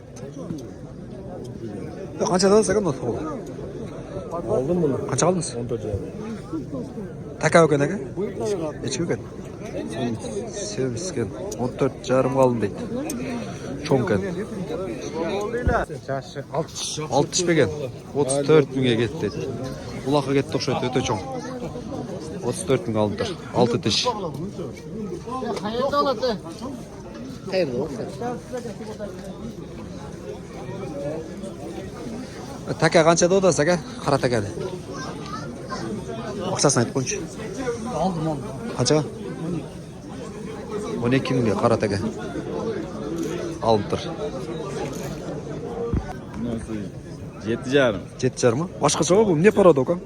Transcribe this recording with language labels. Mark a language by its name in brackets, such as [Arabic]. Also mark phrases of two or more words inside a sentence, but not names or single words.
[Uzbek] Qanchada olsa ekan to'g'ri. [Turkish] Aldım bunu. [Uzbek] Qancha oldingiz? 14 lira. Taka ekan aka? Nechga ekan? Semiz ekan. 14,5 oldim deydi. Cho'ng ekan. 60 ekan. 34 mingga ketdi deydi. Uloqqa ketdi o'xshaydi, o'ta cho'ng. 34 ming oldim. 6 tish. Qayerda oladi? Qayerda olsa? Taka qanchada o'tasiz aka? Qara takani. [Kazakh] Ақшасын айтып қойыңызшы. [Turkish] Aldım. [Kazakh] Қаншаға? 12 мыңға қара така. Алып тұр. [Turkish] Nasıl? 7,5. [Kazakh] 7,5 ма? Башқаша ғой бұл не порода оқа?